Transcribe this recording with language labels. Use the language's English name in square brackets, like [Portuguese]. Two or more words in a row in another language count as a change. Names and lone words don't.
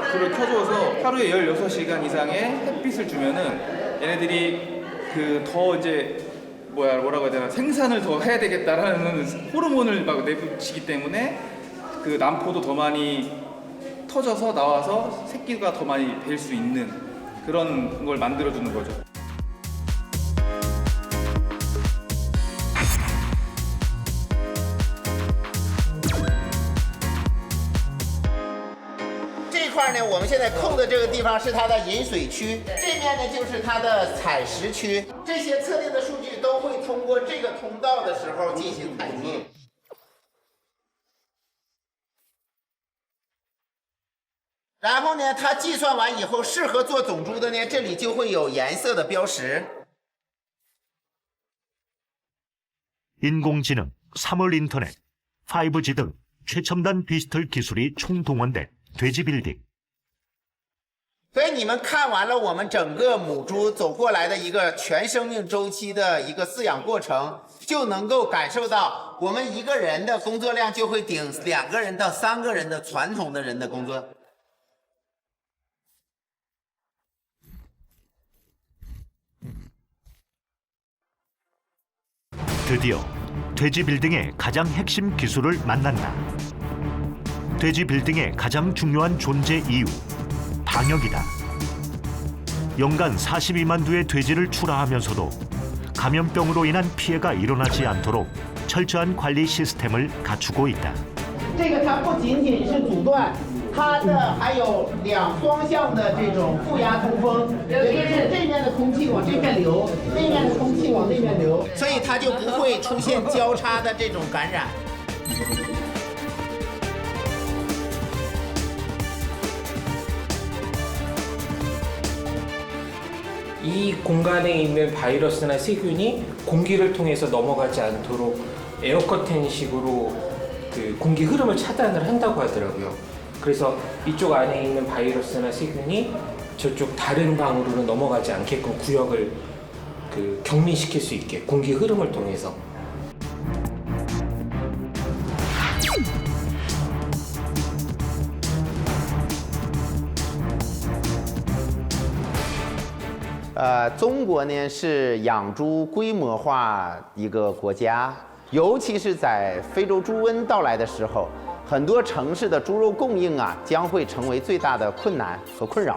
[Korean] 불을 켜줘서 하루에 16시간 이상의 햇빛을 주면은 얘네들이 그 더 이제 뭐라고 해야 되나 생산을 더 해야 되겠다라는 호르몬을 막 내뿜치기 때문에 그 남포도 더 많이 터져서 나와서 새끼가 더 많이 뵐 수 있는 그런 걸 만들어주는 거죠. [Chinese] 这块呢，我们现在扣的这个地方是它的饮水区，这面呢就是它的采食区。这些测定的数据都会通过这个通道的时候进行采集。然后呢，它计算完以后，适合做种猪的呢，这里就会有颜色的标识。 [Korean] 인공지능, 3월 인터넷, 5G 등 최첨단 디지털 기술이 총동원된 돼지 빌딩. [Chinese] 所以你们看完了我们整个母猪走过来的一个全生命周期的一个饲养过程，就能够感受到我们一个人的工作量就会顶2个人到3个人的传统的人的工作。 [Korean] 드디어 돼지 빌딩의 가장 핵심 기술을 만난다. 돼지 빌딩의 가장 중요한 존재 이유, 방역이다. 연간 42만 두의 돼지를 출하하면서도 감염병으로 인한 피해가 일어나지 않도록 철저한 관리 시스템을 갖추고 있다. [Chinese] 这个它不仅仅是阻断，它的还有2双向的这种负压通风，也就是这面的空气往这边流，那面的空气往那边流，所以它就不会出现交叉的这种感染。 [Korean] 이 공간에 있는 바이러스나 세균이 공기를 통해서 넘어가지 않도록 에어커튼식으로 그 공기 흐름을 차단을 한다고 하더라고요. 그래서 이쪽 안에 있는 바이러스나 세균이 저쪽 다른 방으로는 넘어가지 않게끔 구역을 그 격리시킬 수 있게 공기 흐름을 통해서. [Chinese] 中国呢是养猪规模化一个国家，尤其是在非洲猪瘟到来的时候，很多城市的猪肉供应啊将会成为最大的困难和困扰。